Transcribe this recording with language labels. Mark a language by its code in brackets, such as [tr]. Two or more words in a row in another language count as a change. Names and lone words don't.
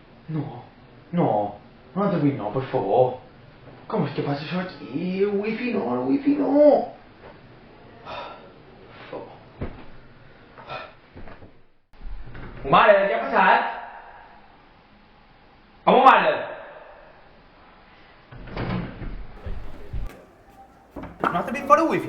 [it] No, no, un altro qui no, per favore. Come è che passa [ca] això aquí? El wifi no, el wifi no. Per favor. Mare, què ha passat? Home, mare! No has també fora wifi.